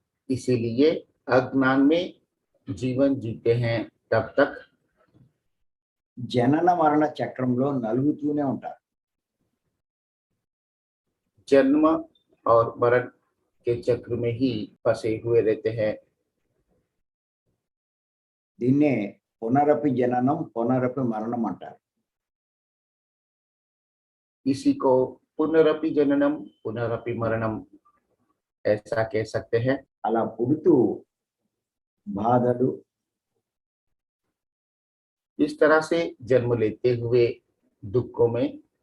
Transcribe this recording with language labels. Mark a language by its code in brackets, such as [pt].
[hi] इसीलिए अज्ञान में जीवन जीते हैं तब तक [te] జనన మరణ చక్రంలో నలుగుతూనే ఉంటారు. [hi] जन्म और मरण के चक्र में ही फंसे हुए रहते हैं। [te] దీన్నే [sa] పునరపి జననం పునరపి మరణం [te] అంటారు. [hi] इसी को [sa] पुनरपि जननम पुनरपि मरणम [hi] ऐसा कह सकते हैं। [te] అలా పుడుతూ బాధలు, [hi] इस तरह से जन्म लेते हुए दुखों में,